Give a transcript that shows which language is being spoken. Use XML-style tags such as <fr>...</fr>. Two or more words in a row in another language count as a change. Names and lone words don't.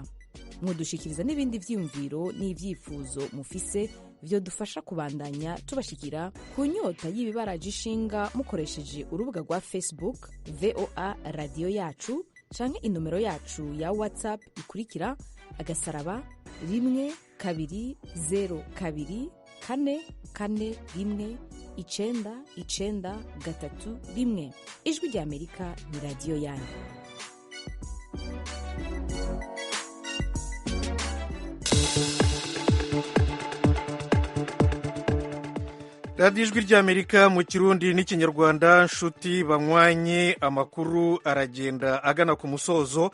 <rn>Mwodushikiriza n'ibindi vyiyumviro n'ivyifuzo mufise vyo dufasha kubandanya tubashikira ku nyota y'ibibaraje ishinga mukoresheje urubuga rwa Facebook VOA Radio Yacu canke inomero yacu ya WhatsApp ikurikira *12044419931. Ijwi rya Amerika ni radio yanyu.</rn> <rw>radiyo ijwi ry'Amerika mu Kirundi n'Ikinyarwanda.</rw> <rn>Nshuti banywanye, amakuru aragenda agana ku musozo.</rn>